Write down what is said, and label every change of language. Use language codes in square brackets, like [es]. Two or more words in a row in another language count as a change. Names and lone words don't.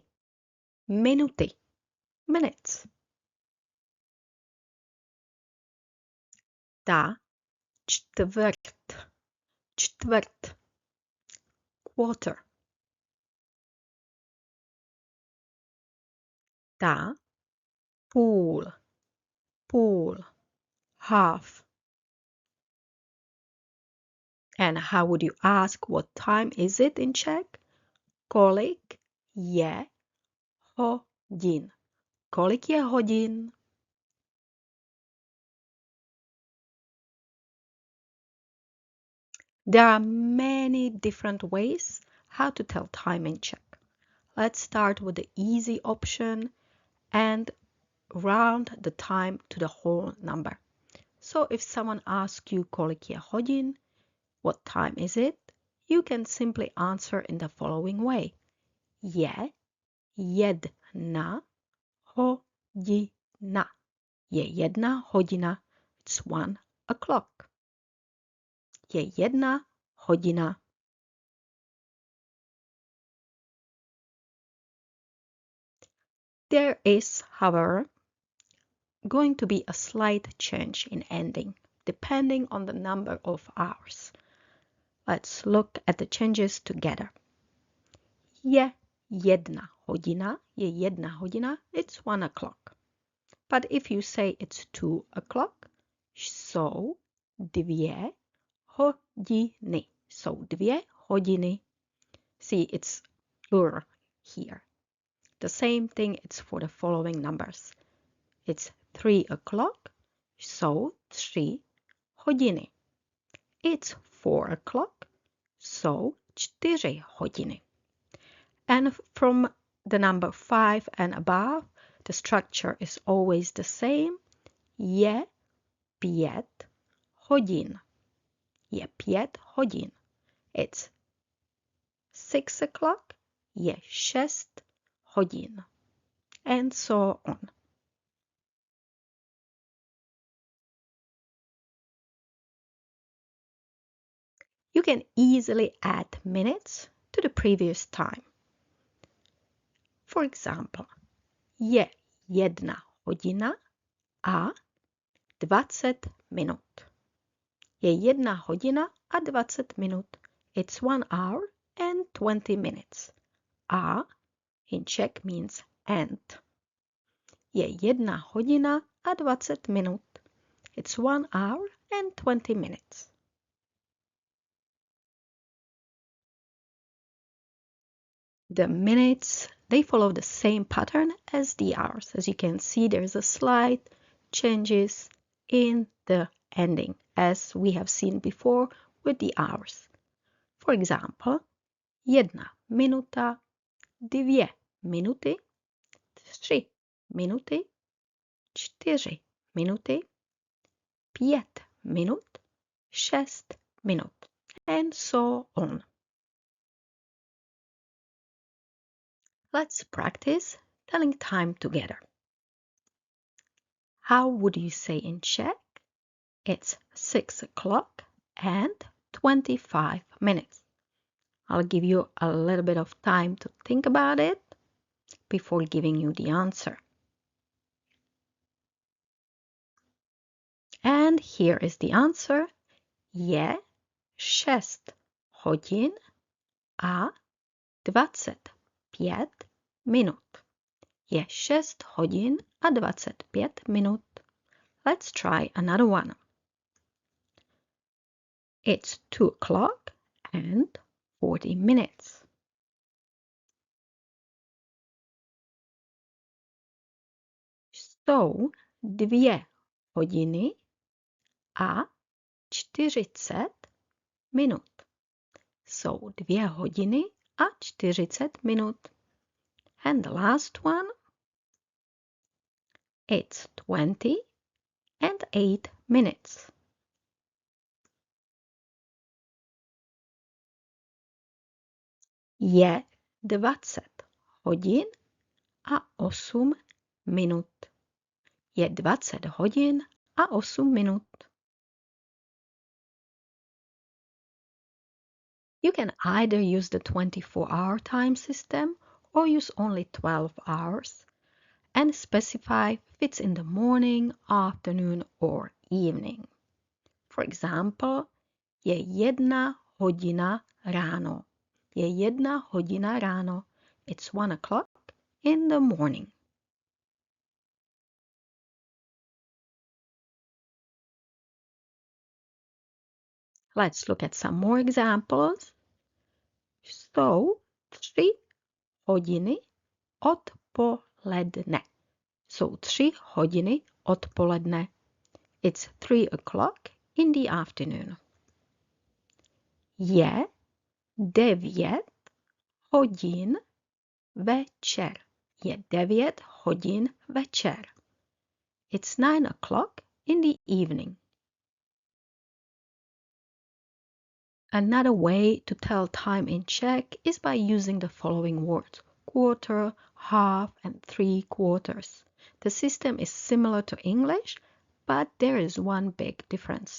[cs] Minuty. Minutes. Ta čtvrt. Čtvrt. Quarter. Ta půl. Půl. [en] Half. And how would you ask what time is it in Czech? [cs] Kolik je hodin? Kolik je hodin? [en] There are many different ways how to tell time in Czech. Let's start with the easy option and round the time to the whole number. So if someone asks you [cs] kolik je hodin, [en] what time is it? You can simply answer in the following way. [cs] Je jedna hodina. Je jedna hodina. [en] It's 1 o'clock. [cs] Je jedna hodina. [en] There is, however, going to be a slight change in ending, depending on the number of hours. Let's look at the changes together. [cs] Je jedna hodina, je jedna hodina, [en] it's 1 o'clock. But if you say it's 2 o'clock, [cs] jsou dvě hodiny. Jsou dvě hodiny. [en] See, it's plural here. The same thing it's for the following numbers. It's 3 o'clock, [cs] jsou 3 hodiny. [en] It's 4 o'clock, [cs] jsou 4 hodiny. [en] And from the number 5 and above, the structure is always the same. [cs] Je 5 hodin. Je 5 hodin. [en] It's 6 o'clock, [cs] je 6 hodin. [en] And so on. You can easily add minutes to the previous time. For example, [cs] je jedna hodina a 20 minut. Je jedna hodina a 20 minut. [en] It's 1 hour and 20 minutes. A in Czech means and. [cs] Je jedna hodina a 20 minut. [en] It's 1 hour and 20 minutes. The minutes, they follow the same pattern as the hours. As you can see, there's a slight changes in the ending, as we have seen before with the hours. For example, [cs] jedna minuta, dvě minuty, 3 minuty, 4 minuty, 5 minut, 6 minut, [en] and so on. Let's practice telling time together. How would you say in Czech? It's 6 o'clock and 25 minutes. I'll give you a little bit of time to think about it before giving you the answer. And here is the answer. [cs] Je 6 hodin a 25 minut. Je 6 hodin a 25 minut. [en] Let's try another one. It's 2 o'clock and 40 minutes. [cs] Jsou 2 hodiny a 40 minut. Jsou 2 hodiny a 40 minut. [en] And the last one. It's 20 and 8 minutes. [cs] Je 20 hodin a 8 minut. Je 20 hodin a 8 minut. [en] You can either use the 24-hour time system or use only 12 hours and specify if it's in the morning, afternoon or evening. For example, [cs] je 1 hodina ráno. Je 1 hodina ráno. [en] It's 1 o'clock in the morning. Let's look at some more examples. [cs] Jsou 3 hodiny odpoledne. Jsou 3 hodiny odpoledne. [en] It's 3 o'clock in the afternoon. [cs] Je 9 hodin večer. Je 9 hodin večer. [en] It's 9 o'clock in the evening. Another way to tell time in Czech is by using the following words: quarter, half, and 3/4. The system is similar to English, but there is one big difference.